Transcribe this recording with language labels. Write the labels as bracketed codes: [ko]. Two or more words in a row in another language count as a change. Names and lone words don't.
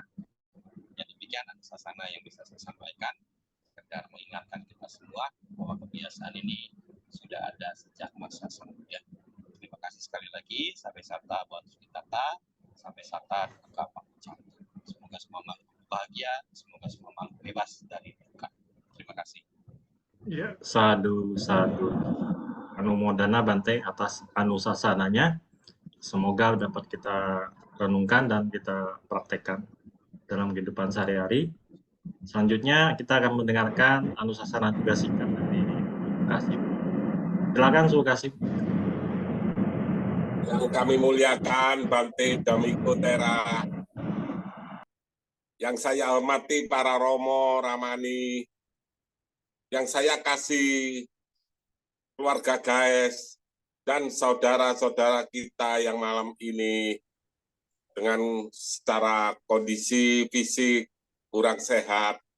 [id] Ya, demikian sasana yang bisa saya sampaikan, sekedar mengingatkan kita semua bahwa kebiasaan ini sudah ada sejak masa Sang Buddha. Terima kasih sekali lagi. Sampai sata buat kita, sampai sata Pak Cang. Semoga semua makhluk bahagia, semoga semua makhluk bebas dari duka. Terima kasih. Ya, [pi] sadu, sadu. [id] Anumodana Bante atas anusasananya. Semoga dapat kita renungkan dan kita praktekkan dalam kehidupan sehari-hari. Selanjutnya kita akan mendengarkan anusasana juga singkat dari Kasih. Silakan Kasih. Yang kami muliakan Bante Damiko Tera, yang saya hormati para Romo, Ramani, yang saya kasih keluarga Gaes, dan saudara-saudara kita yang malam ini dengan secara kondisi fisik kurang sehat.